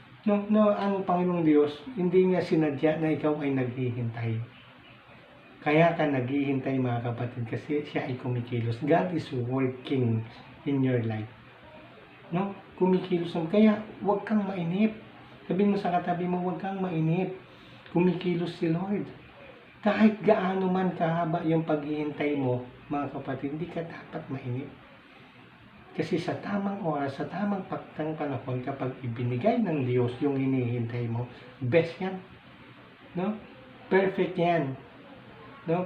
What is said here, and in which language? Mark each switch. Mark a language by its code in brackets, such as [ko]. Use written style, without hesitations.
[tl] No, ang Panginoong Diyos hindi niya sinadya na ikaw ay naghihintay. Kaya ka naghihintay, mga kapatid, kasi siya ay kumikilos. [en] God is working in your life. [tl] No? Kumikilos. Kaya huwag kang mainip. Sabihin mo sa katabi mo, huwag kang mainip. Kumikilos si Lord. Kahit gaano man kahaba yung paghihintay mo, mga kapatid, hindi ka dapat mainip. Kasi sa tamang oras, sa tamang panahon, kapag ibinigay ng Diyos yung hinihintay mo, best yan. No? Perfect yan. No?